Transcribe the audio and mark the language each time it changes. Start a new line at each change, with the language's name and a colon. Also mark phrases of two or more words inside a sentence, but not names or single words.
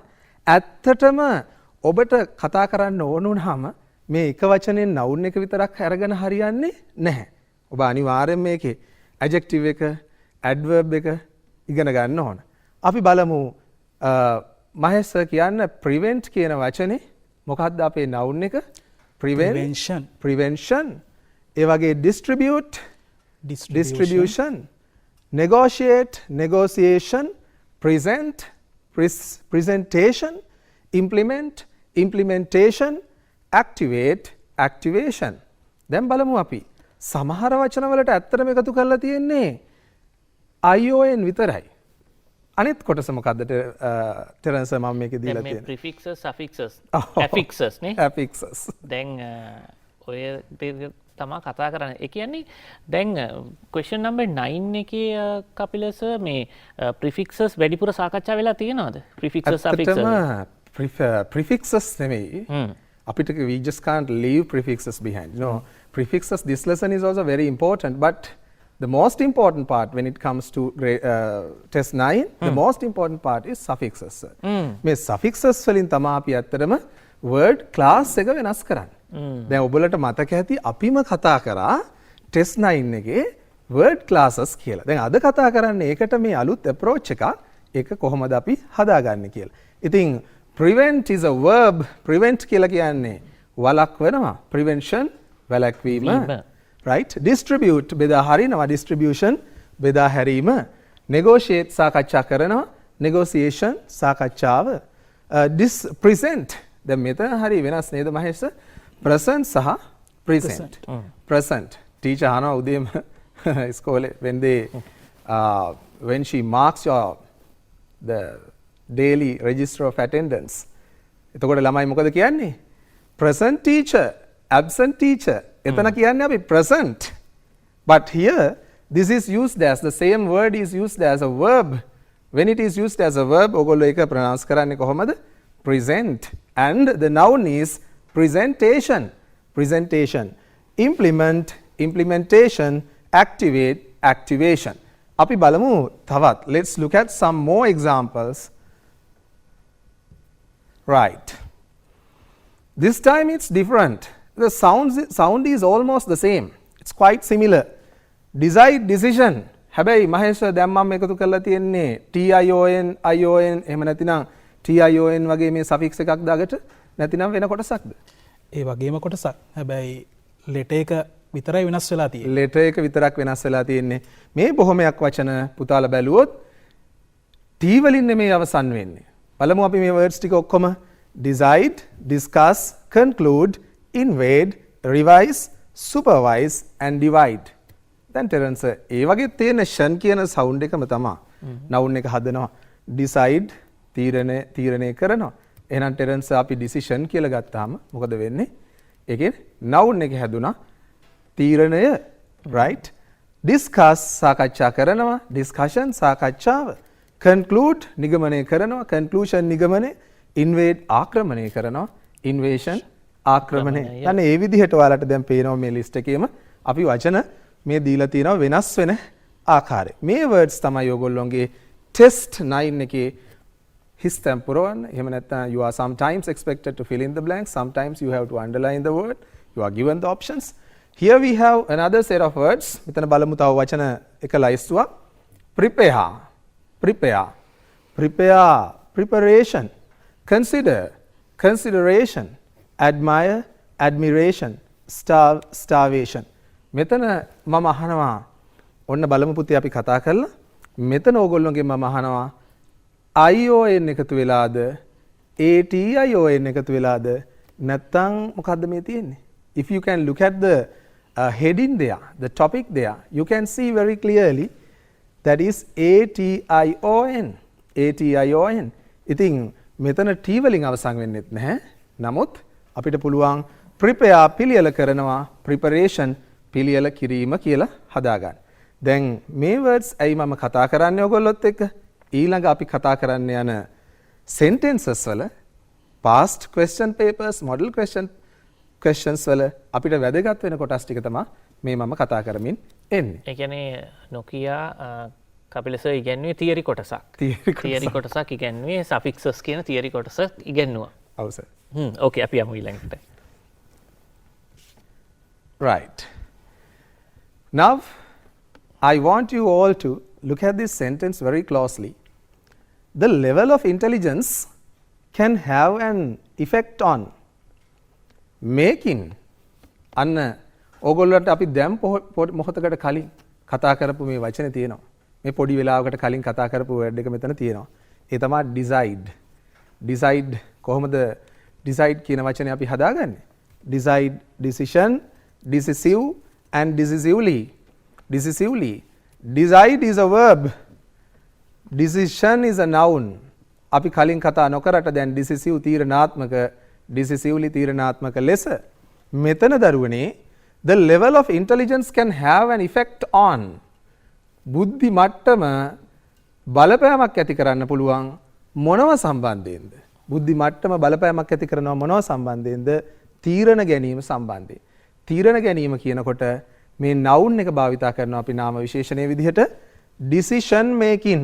Sinhala: ඇත්තටම ඔබට කතා කරන්න ඕන වුණාම මේ එක වචනෙන් noun එක විතරක් අරගෙන හරියන්නේ නැහැ. ඔබ අනිවාර්යෙන් මේකේ adjective එක, adverb එක ඉගෙන ගන්න ඕන. අපි බලමු මහේෂ් සර් කියන්න prevent කියන වචනේ මොකක්ද අපේ noun එක? prevention. ඒ වගේ
English: distribution, negotiate, negotiation, presentation, implement, implementation, activate, activation.
Sinhala: දැන් බලමු අපි සමහර වචන වලට ඇත්තටම එකතු කරලා තියෙන්නේ ion විතරයි. අනිත් කොටස මොකද්ද ටෙරන්ස් මම මේකේ දීලා තියෙන්නේ?
English: prefixes, suffixes, affixes නේ?
Sinhala: affixes. දැන් ඔය තමා කතා කරන්නේ. ඒ කියන්නේ දැන්
English: question number 9
Sinhala: එකේ කපිල සර් මේ prefixes වැඩිපුර සාකච්ඡා වෙලා තියෙනවද?
English: prefixes, suffixes.
Sinhala: prefixes නෙමෙයි.
English: අපිට we just can't leave prefixes behind. You know, prefixes this lesson is also very important, but the most important part when it comes to test 9, the most important part is suffixes.
Sinhala: මේ suffixes වලින් තමයි අපි ඇත්තටම
English: word class
Sinhala: එක වෙනස් කරන්නේ. දැන් ඔයගොල්ලන්ට මතක ඇති අපිම කතා කරා test 9 එකේ
English: word classes
Sinhala: කියලා. දැන් අද කතා කරන්නේ ඒකට මේ අලුත් approach එකක්. ඒක කොහොමද අපි හදාගන්නේ කියලා.
English: ඉතින් prevent is a verb. prevent
Sinhala: කියලා කියන්නේ වළක්වනවා. prevention වැළැක්වීම. Right? Distribute බෙදා හරිනවා. distribution බෙදා හැරීම. negotiate සාකච්ඡා කරනවා. negotiation සාකච්ඡාව. present දැන් මෙතන හරි වෙනස් නේද මහේෂ්?
English: present සහ present. present. teacher
Sinhala: අහනවා උදේම ඉස්කෝලේ
English: when she marks your the daily register of attendance.
Sinhala: එතකොට ළමයි මොකද කියන්නේ?
English: present teacher, absent teacher.
Sinhala: එතන කියන්නේ අපි present.
English: But here this is used as the same word is used as a verb. When it is used as a verb,
Sinhala: ඔයගොල්ලෝ ඒක pronounce කරන්නේ කොහොමද?
English: present. And the noun is presentation. Presentation. Implement, implementation, activate, activation. අපි බලමු තවත්. Let's look at some more examples. Right. This time it's different. The sound is almost the same. It's quite similar. Decide, decision.
Sinhala: හැබැයි මහේෂ දැන් මම එකතු කරලා තියෙන්නේ TION, ION එහෙම නැතිනම් TION වගේ මේ suffix එකක් දාගට නැතිනම් වෙන කොටසක්ද? ඒ වගේම කොටසක්. හැබැයි letter එක විතරයි වෙනස් වෙලා තියෙන්නේ. letter එක විතරක් වෙනස් වෙලා තියෙන්නේ. මේ බොහොමයක් වචන පුතාලා බැලුවොත් T වලින් නෙමෙයි අවසන් වෙන්නේ. බලමු අපි මේ words ටික ඔක්කොම.
English: Decide, discuss, conclude, invade, revise, supervise and divide.
Sinhala: දැන් ටෙරන්ස් ඒ වගේ තියෙන ෂන් කියන සවුන්ඩ් එකම තමයි. noun එක හදනවා. decide තීරණය කරනවා. එහෙනම් ටෙරන්ස් අපි decision කියලා ගත්තාම මොකද වෙන්නේ? ඒකේ noun එක හැදුනා තීරණය, right? discuss සාකච්ඡා කරනවා, discussion සාකච්ඡාව. conclude නිගමනය කරනවා, conclusion නිගමනය. invade ආක්‍රමණය කරනවා, invasion ආක්‍රමණය. අන්න ඒ විදිහට ඔයාලට දැන් පේනවා මේ ලිස්ට් එකේම අපි වචන මේ දීලා තියෙනවා වෙනස් වෙන ආකාරය. මේ words තමයි ඔයගොල්ලෝගේ test 9 එකේ හිස් තැන් පුරවන්න. එහෙම නැත්නම්
English: you are sometimes expected to fill in the blanks, sometimes you have to underline the word. You are given the options. Here we have another set of words.
Sinhala: මෙතන බලමු තව වචන එක ලයිස්තුවක්.
English: prepare, prepare, prepare, preparation, consider, consideration, admire, admiration, starve, starvation.
Sinhala: මෙතන මම අහනවා ඔන්න බලමු පුතේ අපි කතා කරලා මෙතන ඕගොල්ලෝගෙන් මම අහනවා ION එකතු වෙලාද ATION එකතු වෙලාද නැත්නම් මොකද්ද මේ තියෙන්නේ?
English: If you can look at the heading there, the topic there, you can see very clearly that is ATION. ATION.
Sinhala: ඉතින් මෙතන T වලින් අවසන් වෙන්නෙත් නැහැ. නමුත් අපිට පුළුවන් prepare පිළියෙල කරනවා, preparation පිළියෙල කිරීම කියලා හදාගන්න. දැන් මේ words ඇයි මම කතා කරන්නේ ඔයගොල්ලොත් එක්ක? ඊළඟ අපි කතා කරන්න යන sentences වල
English: past question papers, model questions
Sinhala: වල අපිට වැදගත් වෙන කොටස් ටික තමයි මේ මම කතා කරමින් එන්නේ. ඒ කියන්නේ නොකියා කපිල සර් ඉගෙනුවේ තියරි කොටසක්. තියරි කොටසක් ඉගෙනුවේ suffixes කියන තියරි කොටසක් ඉගෙනුවා. ඔව් සර්. ඕකේ අපි යමු ඊළඟට.
English: Right. Now I want you all to look at this sentence very closely. The level of intelligence can have an effect on making.
Sinhala: අන්න ඕගොල්ලන්ට අපි දැන් මොහොතකට කලින් කතා කරපු මේ වචනේ තියෙනවා. මේ පොඩි වෙලාවකට කලින් කතා කරපු වර්ඩ් එක මෙතන තියෙනවා. ඒ තමයි decide. decide කොහොමද decide කියන වචනේ අපි හදාගන්නේ?
English: decide, decision, decisive and decisively. Decisively. Decide is a verb. Decision is a noun.
Sinhala: අපි කලින් කතා නොකරට දැන් decisive තීරණාත්මක, decisively තීරණාත්මක ලෙස මෙතන දරුවනේ
English: the level of intelligence can have an effect on
Sinhala: බුද්ධි මට්ටම බලපෑමක් ඇති කරන්න පුළුවන් මොනව සම්බන්ධයෙන්ද? බුද්ධි මට්ටම බලපෑමක් ඇති කරනවා මොනව සම්බන්ධයෙන්ද? තීරණ ගැනීම සම්බන්ධයෙන්. තීරණ ගැනීම කියනකොට මේ noun එක භාවිතා කරනවා අපි නාම විශේෂණයේ විදිහට
English: decision making.